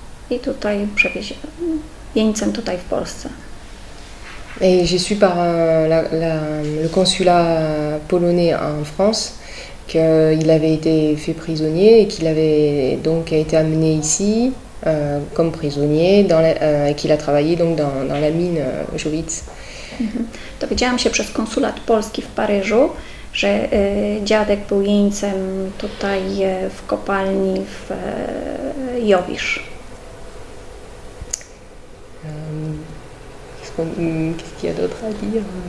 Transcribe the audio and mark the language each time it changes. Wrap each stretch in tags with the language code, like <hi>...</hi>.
<pl>I tutaj jeńcem tutaj w Polsce.</pl> <fr>Et j'ai su par le consulat polonais en France qu'il avait été fait prisonnier et qu'il avait donc été amené ici comme prisonnier et qu'il a travaillé donc dans la mine Auschwitz.</fr> <pl>Dowiedziałam się przez konsulat polski w Paryżu, że dziadek był jeńcem tutaj w kopalni w Jowisz.</pl> <fr>Qu'est-ce qu'il y a d'autre à dire?</fr>